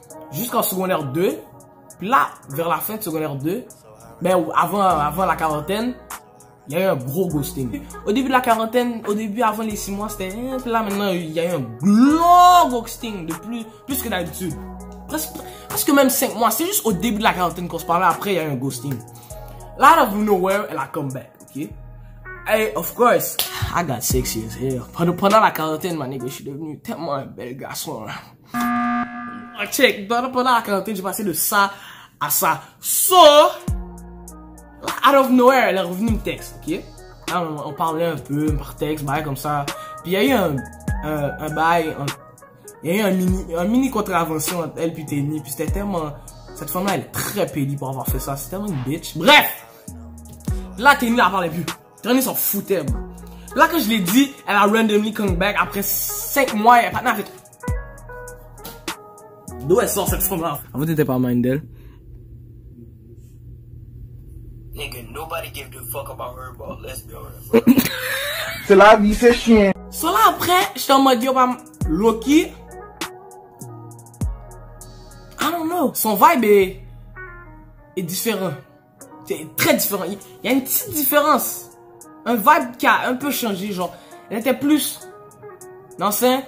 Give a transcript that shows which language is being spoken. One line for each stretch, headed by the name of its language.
French: Jusqu'en secondaire 2. Puis là, vers la fin de secondaire 2, ben, avant la quarantaine, il y a eu un gros ghosting. Au début de la quarantaine, avant les 6 mois, c'était, puis là, maintenant, il y a eu un gros ghosting de plus que d'habitude. Presque même 5 mois. C'est juste au début de la quarantaine qu'on se parlait. Après, il y a eu un ghosting. Là,
English: out of nowhere,
French: elle a
English: come back,
French: ok?
English: Hey, of course, I got 6 years here.
French: Pendant la quarantaine, ma nigga, je suis devenu tellement un bel garçon. Check, pendant la quarantaine, j'ai passé de ça à ça.
English: So, out of nowhere,
French: elle est revenue me texte, ok? Là, on parlait un peu par texte, bail comme ça. Puis il y a eu un bail, il y a eu un mini contravention entre elle et Teni. Puis c'était tellement... Cette femme-là, elle est très pédie pour avoir fait ça. C'est tellement une bitch. Bref! Là, Teni la parlait plus. Teni s'en foutait, bro. Là, quand je l'ai dit, elle a
English: randomly come back.
French: Après 5 mois, elle a fait... D'où elle sort cette femme-là? Avant, t'étais pas mind d'elle.
English: Nigga, nobody give a fuck about her, but let's be honest.
French: C'est la vie, c'est chien. So là, après, j'étais en mode, yo, Loki...
English: I don't know.
French: Son vibe est différent. C'est très différent. Il y a une petite différence. Un vibe qui a un peu changé, genre. Elle était plus... Non, c'est...